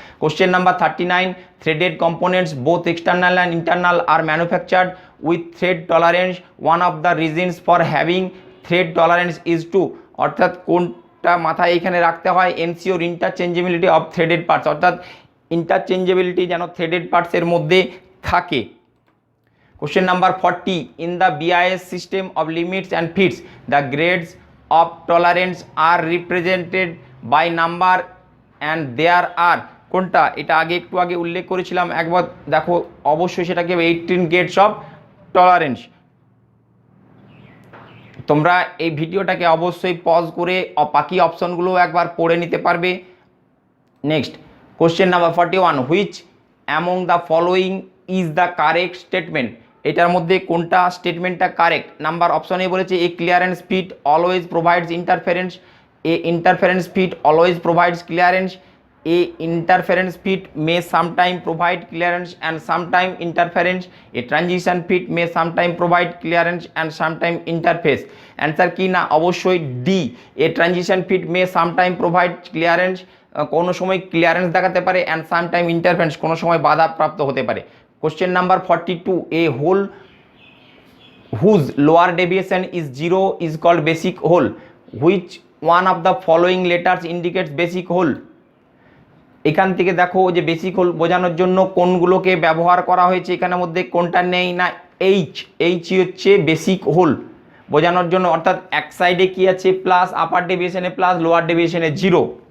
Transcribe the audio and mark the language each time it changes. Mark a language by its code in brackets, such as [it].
[en] question number 39, threaded components both external and internal আর manufactured with thread tolerance, one of the reasons for having thread tolerance is to, [bn] অর্থাৎ কোনটা মাথায় এখানে রাখতে হয়, [en] ensure interchangeability of threaded parts, [bn] অর্থাৎ interchangeability যেন threaded পার্টসের মধ্যে থাকে। [en] Question number 40, in the BIS system of limits and fits, the grades of tolerance are represented by number and there are [bn] কোনটা, এটা একটু আগে উল্লেখ করেছিলাম, একবার দেখো অবশ্যই সেটাকে 18 গেটস অফ টলারেন্স। তোমরা এই ভিডিওটাকে অবশ্যই পজ করে বাকি অপশনগুলো একবার পড়ে নিতে পারবে। [en] next question number 41, which among the following is the correct statement, [bn] এটার মধ্যে কোনটা স্টেটমেন্টটা কারেক্ট। নাম্বার অপশনে বলেছে [en] A clearance fit always provides interference, a interference fit always provides clearance, a interference fit may sometime provide clearance and sometime interference, a transition fit may sometime provide clearance and sometime interface। [bn] Answer কি না, অবশ্যই D, [en] a transition fit may sometime provide clearance, [bn] কোনো সময় clearance দেখাতে পারে, [en] and sometime interference, [bn] কোনো সময় বাধাপ্রাপ্ত হতে পারে। [en] Question number 42, a hole whose lower deviation is 0 is called basic hole, which one of the following letters indicates basic hole। [bn] এখান থেকে দেখো যে বেসিক হোল বোঝানোর জন্য কোনগুলোকে ব্যবহার করা হয়েছে, এখানের মধ্যে কোনটা নেই না, এইচই হচ্ছে বেসিক হোল বোঝানোর জন্য, অর্থাৎ এক সাইডে কি আছে প্লাস, আপার ডেভিয়েশনে প্লাস, লোয়ার ডেভিয়েশনে 0।